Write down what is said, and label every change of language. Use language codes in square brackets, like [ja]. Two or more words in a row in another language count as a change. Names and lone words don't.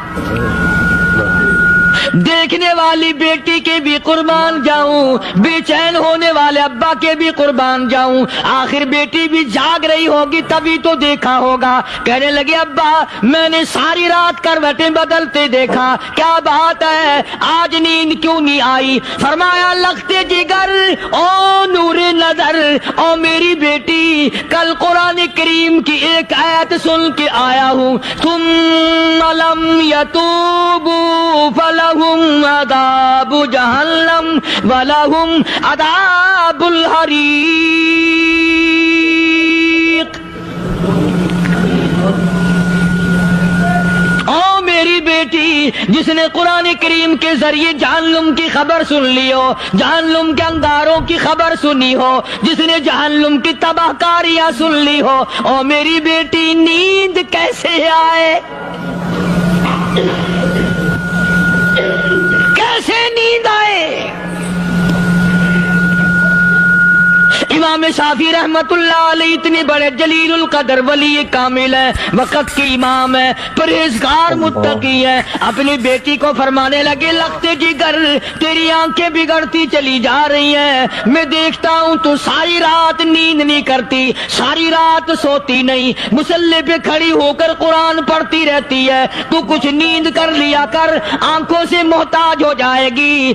[ur] دیکھنے والی بیٹی کے بھی قربان جاؤں، بے چین ہونے والے ابا کے بھی قربان جاؤں، آخر بیٹی بھی جاگ رہی ہوگی تبھی تو دیکھا ہوگا۔ کہنے لگے ابا میں نے ساری رات کروٹیں بدلتے دیکھا، کیا بات ہے، آج نیند کیوں نہیں آئی؟ فرمایا لختے جگر او نور نظر، او میری بیٹی کل قرآن کریم کی ایک آیت سن کے آیا ہوں، [ar] ثم لم یتوبوا فلہم عذاب جہنم ولہم عذاب الحریق۔ [ur] او میری بیٹی جس نے قرآن کریم کے ذریعے جہنم کی خبر سن لی ہو، جہنم کے انگاروں کی خبر سنی ہو، جس نے جہنم کی تباہ کاریاں سن لی ہو، او میری بیٹی نیند کیسے آئے؟ کیسے نیند آئے. امام شافعی [ar] رحمۃ اللہ علیہ [ur] اتنے بڑے جلیل القدر ولی کامل ہے، وقت کے امام ہے، پرہیزگار متقی ہے، اپنی بیٹی کو فرمانے لگے لگتے کی کر تیری آنکھیں بگڑتی چلی جا رہی ہیں، میں دیکھتا ہوں تو ساری رات نیند نہیں کرتی، ساری رات سوتی نہیں، مصلے پہ کھڑی ہو کر قرآن پڑھتی رہتی ہے، تو کچھ نیند کر لیا کر، آنکھوں سے محتاج ہو جائے گی.